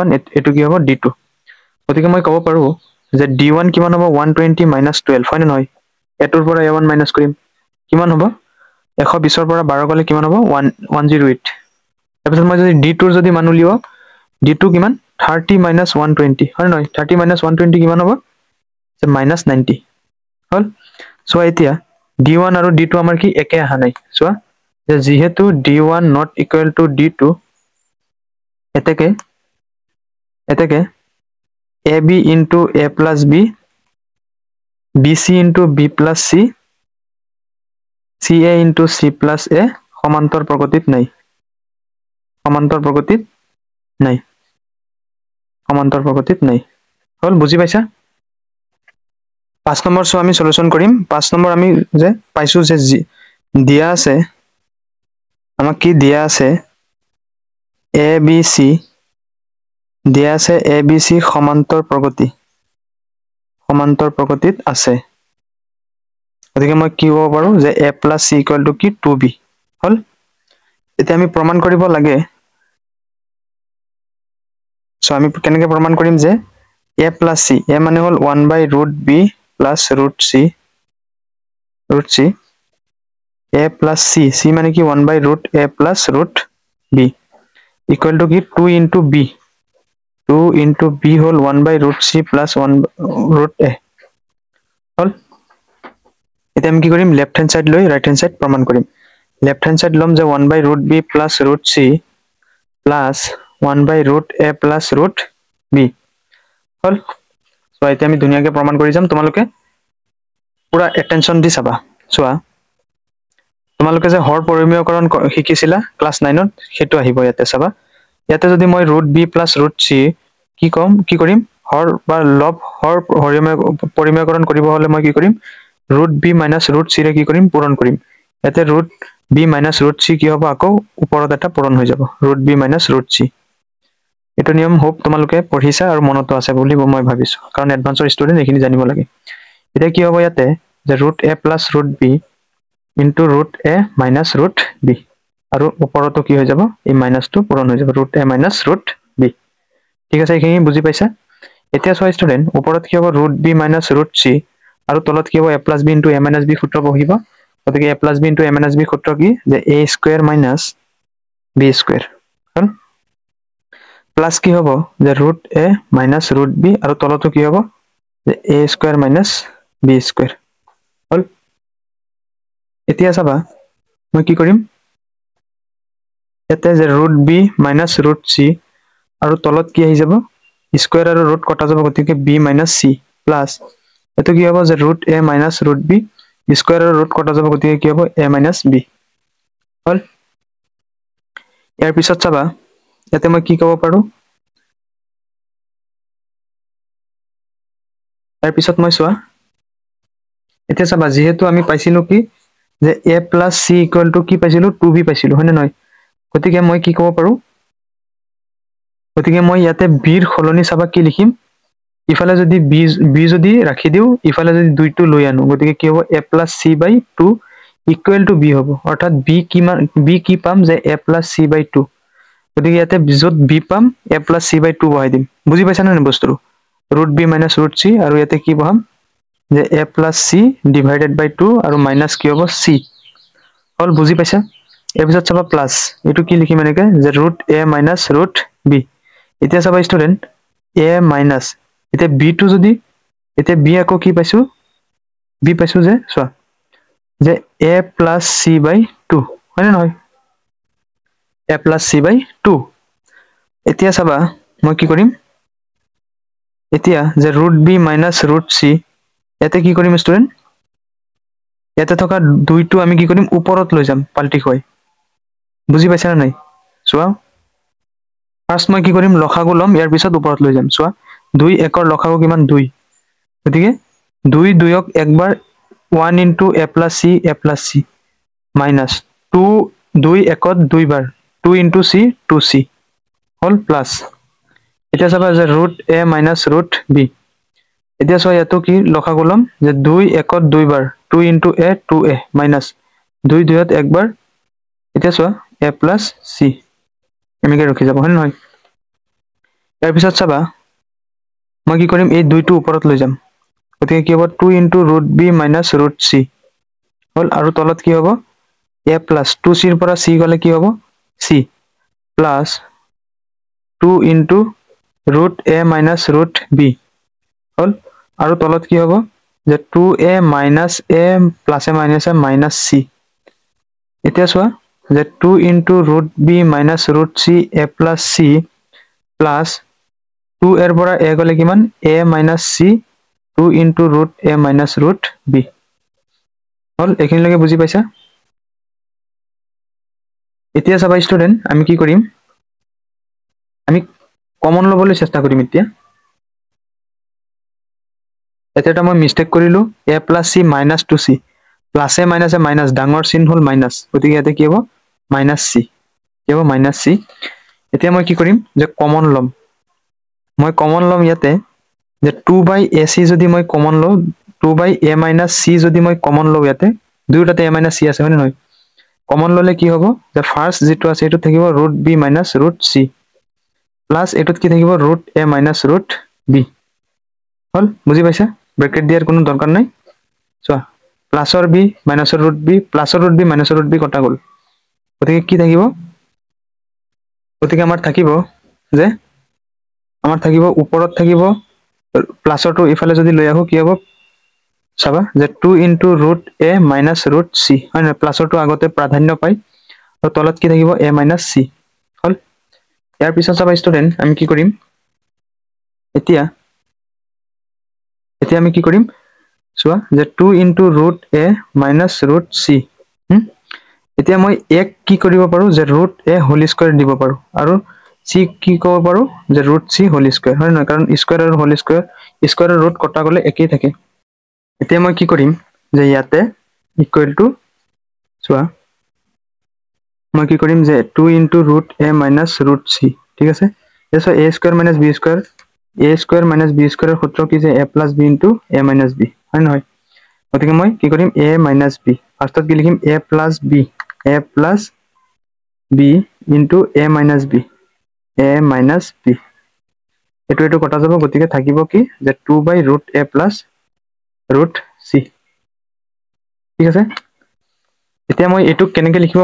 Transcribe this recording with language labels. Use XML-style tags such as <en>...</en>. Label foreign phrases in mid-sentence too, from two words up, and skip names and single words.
<as>এটো কি হ'ব d2 গতিকে মই ক'ব পাৰো যে d1 কিমান হ'ব 120 12 হয় নহয় এটোৰ পৰা a1 মাইনাস কৰিম কিমান হ'ব 120 ৰ পৰা 12 গলে কিমান হ'ব 108 তাৰপিছত মই যদি d2 ৰ যদি মান উলিয়াও d2 কিমান 30 120 হয় নহয় 30 120 কিমান হ'ব যে -90 হল সো এতিয়া d1 আৰু d2 আমাৰ কি একে আহা নাই সো যে যেহেতু d1</as> <en>not equal to</en> <as>d2 এতেকে</as> <en>ab into a plus b bc into b plus c ca into c plus a</en> <as>সমান্তর প্রগতিত নাই হল বুঝি পাইছা 5 নম্বৰ সো আমি সলিউশন কৰিম 5 নম্বৰ আমি যে পাইছো যে দিয়া আছে আমাক কি দিয়া আছে a b c দিয়া আছে a b c সমান্তর প্রগতিত আছে গতিকে মই কি হ'ব পাৰো যে</as> <en>a plus c equal to</en> <as>কি 2b হল এতিয়া আমি প্ৰমাণ কৰিব লাগে সো আমি কেনেকৈ প্ৰমাণ কৰিম যে</as> <en>a plus c</en> <as>a মানে হল</as> <en>1 by root b plus root c a plus c c</en> <as>মানে কি</as> <en>1 by root a plus root b equal to</en> <as>কি</as> <en>2 into b 2 into b</en> <as>হল</as> <en>1 by root c plus 1 root a</en> <as>হল এতিয়া আমি কি কৰিম</as> <en>left hand side</en> <as>লৈ</as> <en>right hand side</en> <as>প্রমাণ কৰিম</as> <en>left hand side</en> <as>লম যে</as> <en>1 by root b plus root c plus 1 by root a plus root b</en> <as>হল সো এতিয়া আমি ধুনিয়াকে প্ৰমাণ কৰি যাম তোমালোকে পুরা অ্যাটেনশন দি চাবা চোৱা তোমালোকে যে হৰ পৰিমেয়কৰণ শিকিছিলা ক্লাস 9 ত হেতু আহিব ইয়াতে চাবা ইয়াতে যদি মই</as> <en>root b plus root c</en> <as>কি কৰিম হৰ বা লব হৰ পৰিমেয়কৰণ কৰিব হলে মই কি কৰিম</as> <en>root b minus root c</en> <as>ৰে কি কৰিম পূৰণ কৰিম ইয়াতে</as> <en>root b minus root c</en> <as>কি হ'ব আকৌ ওপৰত এটা পূৰণ হৈ যাব</as> <en>root b minus root c</en> <as>এটো নিয়ম হোপ তোমালোকে পঢ়িছা আৰু মনত আছে বুলি মই ভাবিছো কাৰণ এডভান্সৰ ষ্টুডেন্ট এখিনি জানিব লাগে এটা কি হ'ব ইয়াতে যে</as> <en>root a plus root b into root a minus root b</en> <as>আৰু ওপৰতো কি হৈ যাব এই মাইনাসটো পূৰণ হৈ যাব</as> <en>root a minus root b</en> <as>ঠিক আছে এখিনি বুজি পাইছা এতিয়া সো ষ্টুডেন্ট ওপৰত কি হ'ব</as> <en>root b minus root c</en> <as>আৰু তলত কি হ'ব</as> <en>a plus b into a minus b</en> <as>সূত্ৰ বহিব গতিকে</as> <en>a plus b into a minus b</en> <as>সূত্ৰ কি যে</as> <en>a square minus b square</en> <as>হল প্লাস কি হ'ব যে</as> <en>root a minus root b</en> <as>আৰু তলতো কি হ'ব যে</as> <en>a square minus b square</en> <as>হল এতিয়া চাবা মই কি কৰিম এতে যে</as> <en>root b minus root c</en> <as>আৰু তলত কি আহি যাব স্কয়ার আৰু root কটা যাব গতিকে</as> <en>b minus c</en> <as>প্লাস এটো কি হ'ব যে</as> <en>root a minus root b</en> <as>স্কয়ার আৰু root কটা যাব গতিকে কি হ'ব</as> <en>a minus b</en> <as>হল ইয়াৰ পিছত চাবা এতে মই কি ক'ব পাৰো ইয়াৰ পিছত মই চোৱা এতিয়া চাবা যেহেতু আমি পাইছিলো কি যে</as> <en>a plus c equal to</en> <as>কি পাইছিলো 2b পাইছিলো হয়নে নহয় গতিকে মই কি ক'ব পাৰো গতিকে মই ইয়াতে b ৰ খলনি চাবা কি লিখিম ইফালে যদি b যদি ৰাখি দিও ইফালে যদি দুইটো লৈ আনো গতিকে কি হ'ব</as> <en>a plus c by 2 equal to b</en> <as>হ'ব অৰ্থাৎ b কি পাম যে</as> <en>a plus c by 2</en> <as>গতিকে ইয়াতে যত b পাম</as> <en>a plus c by 2</en> <as>বহাই দিম বুজি পাইছা না বস্তুটো</as> <en>root b minus root c</en> <as>আৰু ইয়াতে কি বহাম যে</as> <en>a plus c divided by 2</en> <as>আৰু minus কি হ'ব c হল বুজি পাইছা এর পিছত চাবা প্লাস এটো কি লিখিম এনেকে যে</as> <en>root a minus root b</en> <as>এতিয়া চাবা স্টুডেন্ট</as> <en>a minus</en> <as>এতিয়া b টো যদি এতিয়া b আকৌ কি পাইছো b পাইছো যে চোৱা যে</as> <en>a plus c by 2</en> <as>হয়নে নহয়</as> <en>a plus c by 2</en> <as>এতিয়া চাবা মই কি কৰিম এতিয়া যে</as> <en>root b minus root c</en> <as>এতে কি কৰিম স্টুডেন্ট এতে থকা দুইটো আমি কি কৰিম ওপৰত লৈ যাম পাল্টি হয় বুজি পাইছা না নাই চোৱা ফার্স্ট মই কি কৰিম লখাগু লম ইয়াৰ পিছত ওপৰত লৈ যাম চোৱা 2 1 ৰ লখাগু কিমান 2 গতিকে 2 2ক একবাৰ</as> <en>1 into a plus c minus 2</en> <as>2 1ত দুইবাৰ</as> <en>2 into c 2c</en> <as>হল প্লাস এটা চাবা যে</as> <en>root a minus root b</en> <as>এতিয়া চোৱা ইয়াতো কি লখাগু লম যে 2 1ত দুইবাৰ</as> <en>2 into a 2a minus 2</en> <as>2ত একবাৰ এতিয়া চোৱা</as> <en>a plus c</en> <as>এনেকৈ ৰখি যাব হয় নহয় ইয়াৰ পিছত চাবা মই কি কৰিম এই 2টো ওপৰত লৈ যাম গতিকে কি হ'ব</as> <en>2 into root b minus root c</en> <as>হল আৰু তলত কি হ'ব</as> <en>a plus 2c</en> <as>ৰ পৰা c গলে কি হ'ব</as> <en>c plus 2 into root a minus root b</en> <as>হল আৰু তলত কি হ'ব যে</as> <en>2a minus a plus a minus a minus c</en> <as>এতিয়া চোৱা যে</as> <en>2 into root b minus root c a plus c plus 2</en> <as>এর পৰা a গলে কিমান</as> <en>a minus c 2 into root a minus root b</en> <as>হল এখিনিলৈকে বুজি পাইছা এতিয়া চাবা স্টুডেন্ট আমি কি কৰিম আমি কমন লবলৈ চেষ্টা কৰিম এতিয়া এটা মই মিস্টেক কৰিলো</as> <en>a plus c minus 2c plus a minus</en> <as>ডাঙৰ চিন হল মাইনাস গতিকে ইয়াতে কি হ'ব</as> <en>minus c</en> <as>কি হ'ব</as> <en>minus c</en> <as>এতিয়া মই কি কৰিম যে কমন লম মই কমন লম ইয়াতে যে 2</as> <en>by ac</en> <as>যদি মই কমন লও</as> <en>2 by a minus c</en> <as>যদি মই কমন লও ইয়াতে দুইটাতে</as> <en>a minus c</en> <as>আছে হয় নহয় কমন ললে কি হ'ব যে ফার্স্ট যেটো আছে এটো থাকিব</as> <en>root b minus root c</en> <as>প্লাস এটোত কি থাকিব</as> <en>root a minus root b</en> <as>হল বুজি পাইছা ব্র্যাকেট দিয়াৰ কোনো দৰকাৰ নাই চোৱা প্লাসৰ b মাইনাসৰ root b প্লাসৰ root b মাইনাসৰ root b কটা গল গতিকে কি থাকিব গতিকে আমাৰ থাকিব যে আমাৰ থাকিব ওপৰত থাকিব প্লাসৰটো ইফালে যদি লৈ আহো কি হ'ব চাবা যে</as> <en>2 into root a minus root c</en> <as>হয় না প্লাসৰটো আগতে প্ৰাধান্য পায় আৰু তলত কি থাকিব</as> <en>a minus c</en> <as>হল ইয়াৰ পিছত চাবা স্টুডেন্ট আমি কি কৰিম এতিয়া আমি কি কৰিম চোৱা যে</as> <en>2 into root a minus root c</en> <as>এতিয়া মই এক কি কৰিব পাৰো যে</as> <en>root a whole square</en> <as>দিব পাৰো আৰু c কি ক'ব পাৰো যে</as> <en>root c whole square</en> <as>হয় না কাৰণ square আৰু</as> <en>whole square square root</en> <as>কটা গলে একেই থাকে এতিয়া মই কি কৰিম যে ইয়াতে</as> <en>equal to</en> <as>চোৱা মই কি কৰিম যে</as> <en>2 into root a minus root c</en> <as>ঠিক আছে এসো</as> <en>a square minus b square</en> <as>minus b square এর সূত্র কি যে</as> <en>a plus b into a minus b</en> <as>হয় নহয় গতিকে মই কি কৰিম</as> <en>a minus b</en> <as>ফার্স্টত কি লিখিম</as> <en>a plus b into a minus b</en> <as>এটো কটা যাব গতিকে থাকিব কি যে</as> <en>2 by root a plus root c</en> <as>ঠিক আছে এতিয়া মই এটুক কেনেকৈ লিখিব</as>